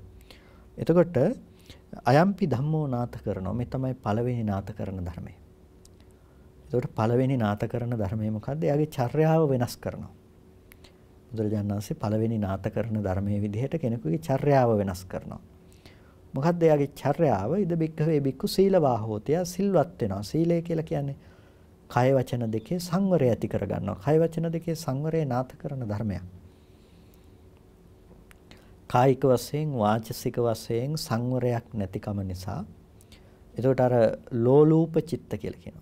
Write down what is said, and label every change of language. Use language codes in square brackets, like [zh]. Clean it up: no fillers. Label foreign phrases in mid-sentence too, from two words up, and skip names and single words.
[si] එතකොට [pi] අයම්පි ධම්මෝ [si] නාථ කරනවා. මේ තමයි පළවෙනි නාථ කරන ධර්මය. එතකොට පළවෙනි නාථ කරන ධර්මය මොකද්ද? එයාගේ චර්යාව වෙනස් කරනවා. බුදුරජාණන් වහන්සේ පළවෙනි නාථ කරන ධර්මයේ විදිහට කෙනෙකුගේ චර්යාව වෙනස් කරනවා. මොකද්ද එයාගේ චර්යාව? [pi] ඉද බික්ඛවේ බික්ඛු සීලවා හෝති. [si] සිල්වත් වෙනවා. සීලය කියලා කියන්නේ කය වචන දෙකේ සංවරය ඇති කර ගන්නවා. කය වචන දෙකේ සංවරය නාථ කරන ධර්මයක්. කායික වශයෙන් වාචසික වශයෙන් සංවරයක් නැතිකම නිසා එතකොට අර ලෝලූප චිත්ත කියලා කියනවා.